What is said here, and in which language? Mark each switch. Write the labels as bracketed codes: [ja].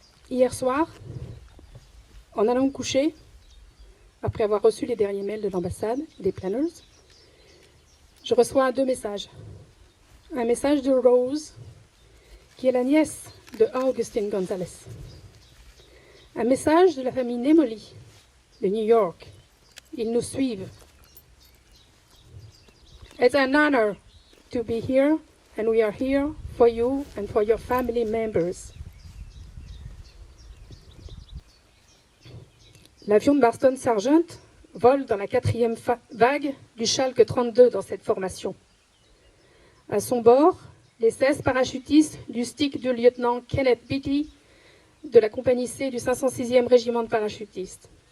[fr] Hier soir, en allant me coucher, après avoir reçu les derniers mails de l'ambassade, des planners, je reçois 2 messages. Un message de Rose, qui est la nièce de Augustine Gonzalez. Un message de la famille Nemoli, de New York. Ils nous suivent. [en] It's an honor to be here, and we are here for you and for your family members. [fr] L'avion de Marston Sargent vole dans la 4e vague du Schalke 32 dans cette formation. À son bord, les 16 parachutistes du stick du lieutenant Kenneth Beatty de la compagnie C du 506e régiment de parachutistes.